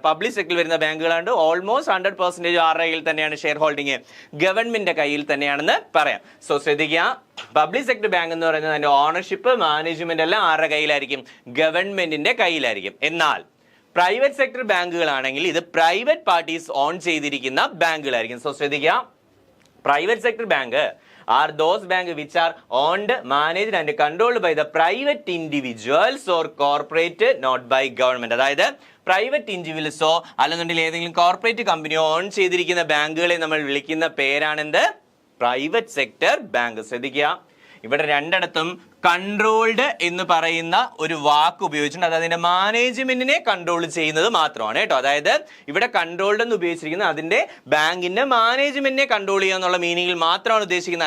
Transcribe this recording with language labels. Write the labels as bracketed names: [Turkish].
[Malayalam] Public സെക്ടറിൽ വരുന്ന ബാങ്കുകളാണ്. Almost 100% ആരുടെ കയ്യിൽ തന്നെയാണ് ഷെയർ ഹോൾഡിങ്? ഗവൺമെന്റിന്റെ കയ്യിൽ തന്നെയാണെന്ന് പറയാം. സോ ശ്രദ്ധിക്കുക, പബ്ലിക് സെക്ടർ ബാങ്ക് എന്ന് പറയുന്നത് അതിന്റെ ഓണർഷിപ്പ്, മാനേജ്മെന്റ് എല്ലാം ആരുടെ കയ്യിലായിരിക്കും? ഗവൺമെന്റിന്റെ കയ്യിലായിരിക്കും. എന്നാൽ പ്രൈവറ്റ് സെക്ടർ ബാങ്കുകളാണെങ്കിൽ ഇത് പ്രൈവറ്റ് പാർട്ടീസ് ഓൺ ചെയ്തിരിക്കുന്ന ബാങ്കുകളായിരിക്കും. സോ ശ്രദ്ധിക്കുക, [English] Private sector bank are those banks which are owned, managed and controlled by the private individuals or corporate, not by government. [Malayalam] അതായത് പ്രൈവറ്റ് ഇൻഡിവിജ്വൽസോ അല്ലെന്നുണ്ടെങ്കിൽ ഏതെങ്കിലും കോർപ്പറേറ്റ് കമ്പനിയോ ഓൺ ചെയ്തിരിക്കുന്ന ബാങ്കുകളെ നമ്മൾ വിളിക്കുന്ന പേരാണെന്ത്? Private sector bank. ശ്രദ്ധിക്കുക, ഇവിടെ രണ്ടിടത്തും കൺട്രോൾഡ് എന്ന് പറയുന്ന ഒരു വാക്ക് ഉപയോഗിച്ചിട്ടുണ്ട്. അത് അതിന്റെ മാനേജ്മെന്റിനെ കൺട്രോൾ ചെയ്യുന്നത് മാത്രമാണ് കേട്ടോ. അതായത് ഇവിടെ കൺട്രോൾഡ് എന്ന് ഉപയോഗിച്ചിരിക്കുന്നത് അതിന്റെ ബാങ്കിന്റെ മാനേജ്മെന്റിനെ കൺട്രോൾ ചെയ്യുക എന്നുള്ള മീനിങ്ങിൽ മാത്രമാണ് ഉദ്ദേശിക്കുന്നത്.